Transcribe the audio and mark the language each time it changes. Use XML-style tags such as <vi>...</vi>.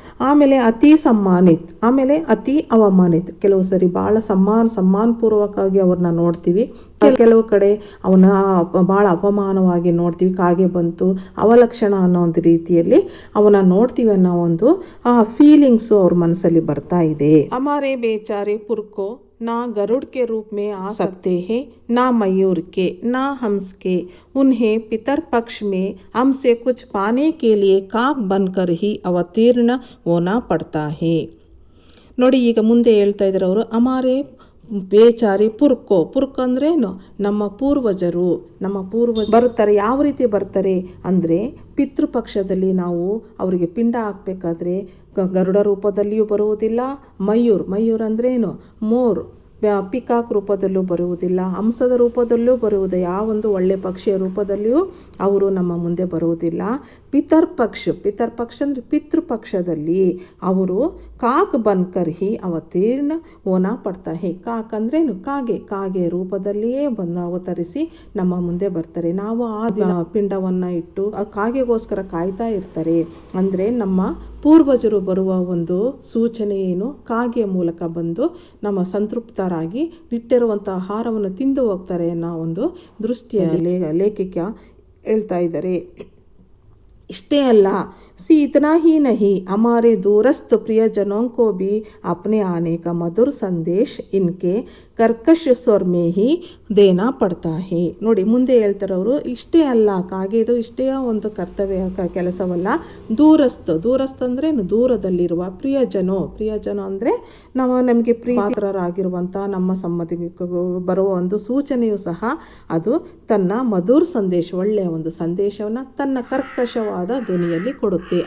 <kn>ಆಮೇಲೆ ಅತಿ ಸಮ್ಮಾನಿತ್, ಆಮೇಲೆ ಅತಿ ಅವಮಾನಿತ್. ಕೆಲವು ಸರಿ ಭಾಳ ಸಮ್ಮಾನಪೂರ್ವಕವಾಗಿ ಅವ್ರನ್ನ ನೋಡ್ತೀವಿ, ಕೆಲವು ಕಡೆ ಅವನ್ನ ಭಾಳ ಅಪಮಾನವಾಗಿ ನೋಡ್ತೀವಿ. ಕಾಗೆ ಬಂತು ಅವಲಕ್ಷಣ ಅನ್ನೋ ಒಂದು ರೀತಿಯಲ್ಲಿ ಅವನ್ನ ನೋಡ್ತೀವಿ ಅನ್ನೋ ಒಂದು ಫೀಲಿಂಗ್ಸು ಅವ್ರ ಮನಸ್ಸಲ್ಲಿ ಬರ್ತಾ ಇದೆ.</kn> <hi>ಹಮಾರೆ ಬೇಚಾರೆ ಪುರ್ಕೋ ना गरुड़ के रूप में आ सकते हैं, ना मयूर के, ना हंस के. उन्हें पितर पक्ष में हमसे कुछ पाने के लिए काक बनकर ही अवतीर्ण होना पड़ता है.</hi> <kn>ನೋಡಿ, ಈಗ ಮುಂದೆ ಹೇಳ್ತಾ ಇದ್ದಾರೆ ಅವರು,</kn> <hi>ಅಮಾರೆ ಬೇಚಾರಿ ಪುರ್ಕ್</hi> <kn>ಅಂದ್ರೇನು, ನಮ್ಮ ಪೂರ್ವಜರು ಬರ್ತಾರೆ. ಯಾವ ರೀತಿ ಬರ್ತಾರೆ ಅಂದರೆ, ಪಿತೃಪಕ್ಷದಲ್ಲಿ ನಾವು ಅವರಿಗೆ ಪಿಂಡ ಹಾಕಬೇಕಾದ್ರೆ ಗರುಡ ರೂಪದಲ್ಲಿಯೂ ಬರುವುದಿಲ್ಲ, ಮಯೂರ್ ಅಂದ್ರೇನು ಮೋರ್, ಪಿಕಾಕ್ ರೂಪದಲ್ಲೂ ಬರುವುದಿಲ್ಲ, ಹಂಸದ ರೂಪದಲ್ಲೂ ಬರುವುದು, ಯಾವೊಂದು ಒಳ್ಳೆ ಪಕ್ಷಿಯ ರೂಪದಲ್ಲಿಯೂ ಅವರು ನಮ್ಮ ಮುಂದೆ ಬರುವುದಿಲ್ಲ. ಪಿತರ್ಪಕ್ಷ ಅಂದರೆ ಪಿತೃಪಕ್ಷದಲ್ಲಿ ಅವರು</kn> <hi>ಕಾಕ್ ಬನ್ಕರ್ ಹಿ ಅವತೀರ್ಣ ಓನಾ ಪಡ್ತಾ ಹೇ.</hi> <kn>ಕಾಕ್ ಅಂದ್ರೇನು ಕಾಗೆ ರೂಪದಲ್ಲಿಯೇ ಬಂದು ಅವತರಿಸಿ ನಮ್ಮ ಮುಂದೆ ಬರ್ತಾರೆ. ನಾವು ಆ ದಿನ ಪಿಂಡವನ್ನು ಇಟ್ಟು ಆ ಕಾಗೆಗೋಸ್ಕರ ಕಾಯ್ತಾ ಇರ್ತಾರೆ. ಅಂದರೆ ನಮ್ಮ ಪೂರ್ವಜರು ಬರುವ ಒಂದು ಸೂಚನೆ ಏನು, ಕಾಗೆಯ ಮೂಲಕ ಬಂದು ನಮ್ಮ ಸಂತೃಪ್ತರಾಗಿ ಇಟ್ಟಿರುವಂಥ ಆಹಾರವನ್ನು ತಿಂದು ಹೋಗ್ತಾರೆ ಅನ್ನೋ ಒಂದು ದೃಷ್ಟಿಯಲ್ಲಿ ಲೇಖಕ ಹೇಳ್ತಾ ಇದ್ದಾರೆ. ಇಷ್ಟೇ ಅಲ್ಲ,</kn> <hi>इतना ही नहीं, हमारे दूरस्थ प्रियजनों को भी अपने आने का मधुर संदेश इनके ಕರ್ಕಶ ಸ್ವರ್ ಮೇ ಹಿ ದೇನಾ ಪಡ್ತಾ ಹೇ.</hi> <kn>ನೋಡಿ, ಮುಂದೆ ಹೇಳ್ತಾರೆ ಅವರು, ಇಷ್ಟೇ ಅಲ್ಲ, ಕಾಗೆದು ಇಷ್ಟೇ ಒಂದು ಕರ್ತವ್ಯ ಕೆಲಸವಲ್ಲ. ದೂರಸ್ಥ ಅಂದ್ರೆ ದೂರದಲ್ಲಿರುವ ಪ್ರಿಯಜನೋ ಅಂದರೆ ನಮಗೆ ಪ್ರಿಯರಾಗಿರುವಂಥ ನಮ್ಮ ಸಂಬಂಧಿಕರು ಬರುವ ಒಂದು ಸೂಚನೆಯೂ ಸಹ ಅದು ತನ್ನ ಮಧುರ್ ಸಂದೇಶ, ಒಳ್ಳೆಯ ಒಂದು ಸಂದೇಶವನ್ನು ತನ್ನ ಕರ್ಕಶವಾದ ಧ್ವನಿಯಲ್ಲಿ ಕೊಡುತ್ತೆ.</kn>